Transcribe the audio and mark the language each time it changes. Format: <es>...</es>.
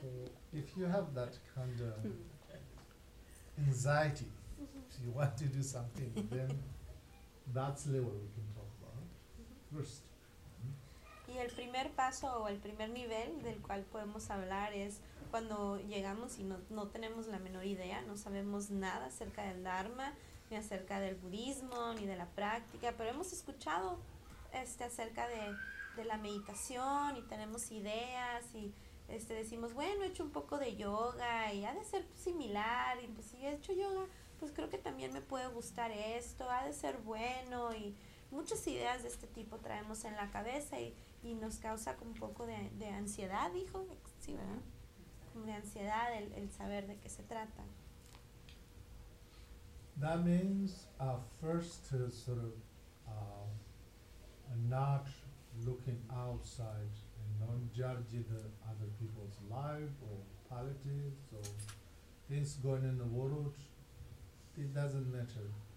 <en>So if you have that kind of anxiety, so you want to do something, then that's the level we can talk about first.</en> <es>Y el primer paso o el primer nivel del cual podemos hablar es cuando llegamos y no tenemos la menor idea, no sabemos nada acerca del Dharma, ni acerca del budismo, ni de la práctica, pero hemos escuchado acerca de la meditación y tenemos ideas y decimos, bueno, he hecho un poco de yoga y ha de ser similar, y pues si he hecho yoga, pues creo que también me puede gustar esto, ha de ser bueno, y muchas ideas de este tipo traemos en la cabeza y nos causa un poco de ansiedad, dijo, sí, ¿verdad? Como de ansiedad el saber de qué se trata.</es> <en>That means first sort of not looking outside and not judging the other people's life or politics or things going in the world. It doesn't matter.</en>